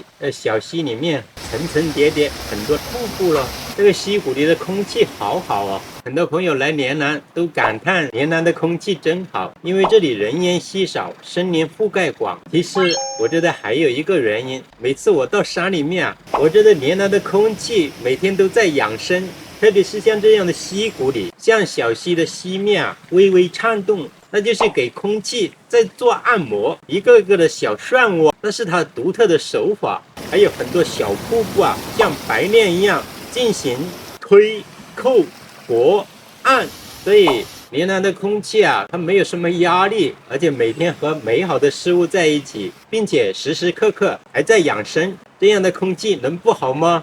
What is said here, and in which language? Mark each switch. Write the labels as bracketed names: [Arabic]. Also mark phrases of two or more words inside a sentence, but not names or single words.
[Chinese] 小溪裡面層層疊疊，很多瀑布了。這個溪谷裡的空氣好好哦，很多朋友來連南都感嘆連南的空氣真好，因為這裡人煙稀少，森林覆蓋廣。其實我覺得還有一個原因，每次我到山裡面啊，我覺得連南的空氣每天都在養生。特別是像這樣的溪谷裡，像小溪的溪面啊，微微顫動，那就是給空氣在做按摩，一個個的小漩渦，那是它獨特的手法。還有很多小瀑布啊，像白練一樣進行推、扣、撥、按，所以雲南的空氣啊，它沒有什麼壓力，而且每天和美好的事物在一起，並且時時刻刻還在養生，這樣的空氣能不好嗎？